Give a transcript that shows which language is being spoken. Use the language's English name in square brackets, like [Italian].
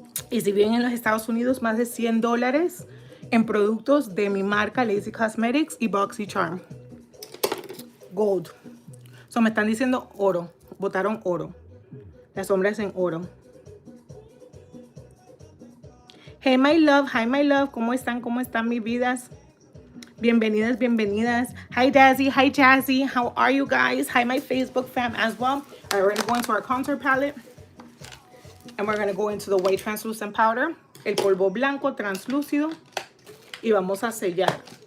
[Spanish] Y si viven en los Estados Unidos, más de $100 en productos de mi marca Lazy Cosmetics y BoxyCharm. Gold. So me están diciendo oro. Botaron oro. Las sombras en oro. [English] Hey my love, hi my love. [Spanish] ¿Cómo están? ¿Cómo están mis vidas? Bienvenidas, bienvenidas. [English] Hi Dazzy, hi Jazzy. How are you guys? Hi my Facebook fam as well. All right, we're going to go into our contour palette. And we're going to go into the white translucent powder. [Spanish] El polvo blanco translúcido. Y vamos a sellar.